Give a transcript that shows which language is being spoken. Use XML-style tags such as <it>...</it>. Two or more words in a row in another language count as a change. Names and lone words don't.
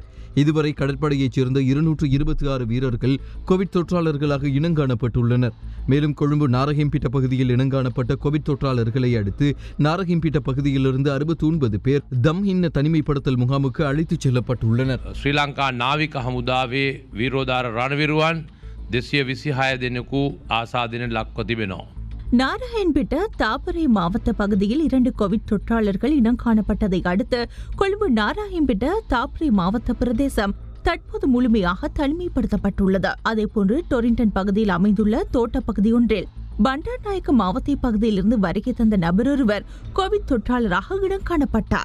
<ta>இதுவரை கடற்படையைச் சேர்ந்த 226 வீரர்கள் கோவிட் தொற்றாளர்களாக இனங்காணப்பட்டுள்ளனர். மேலும் கொழும்பு நாரஹிம்பிட்ட பகுதியில் இனங்காணப்பட்ட கோவிட் தொற்றாளர்களை அடுத்து நாரஹிம்பிட்ட பகுதியிலிருந்து 69 பேர் தம்ஹின்ன தனிமைப்படுத்தல் முகாமுக்கு அழைத்துச் செல்லப்பட்டுள்ளனர்.</ta> <si>ශ්‍රී ලංකා නාවික හමුදාවේ වීරෝදාර රණවිරුවන් 226 දෙනෙකු ආසාදනයට ලක්ව තිබෙනවා.</si> <ta>நாராயண்பேட்ட தாப்பரை மாவட்ட பகுதியில் 2 கோவிட் தொற்றாளர்கள் இனம் காணப்பட்டதை அடுத்து கொழும்பு நாராயண்பேட்ட தாப்பரை மாவட்ட பிரதேசம் தற்போது முழுமையாக தனிமைப்படுத்தப்பட்டுள்ளது. அதேபோன்று டொரிண்டன் பகுதியில் அமைந்துள்ள தோட்ட பகுதி ஒன்றில் பண்டார்நாயக்க மாவட்ட பகுதியிலிருந்து வருகை தந்த நபரொருவர் கோவிட் தொற்றாளராக இனம் காணப்பட்டார்.</ta>